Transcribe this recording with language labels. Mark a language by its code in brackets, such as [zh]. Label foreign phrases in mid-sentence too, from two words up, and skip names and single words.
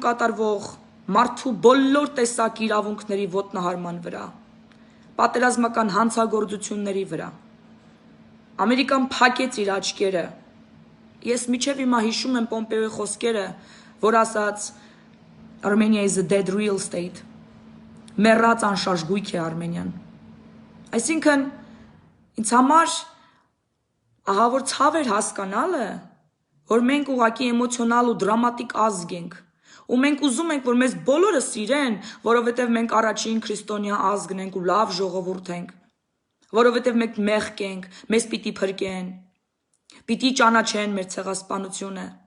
[hy] կատարվող մարդու բոլոր տեսակի իրավունքների ոտնահարման վրա, պատերազմական հանցագործությունների վրա։ Ամերիկան փակեց իր աչքերը։ Ես մինչև հիմա հիշում եմ Պոմպեոյի խոսքերը, որ ասաց [en] Armenia is a dead real state։ [hy] Մեռած անշարժ գույք է Արմենիան։ Այսինքն ինձ համար ահա որ ցավ էր հասկանալը, որ մենք ուղղակի էմոցիոնալ ու դրամատիկ ազգ ենք, ու մենք ուզում ենք, որ մեզ բոլորը սիրեն, որովհետև մենք առաջին քրիստոնյա ազգն ենք ու լավ ժողովուրդ ենք, որովհետև մենք մեղք ենք, մեզ պիտի փրկեն, պիտի ճանաչեն մեր ցեղասպանությունը։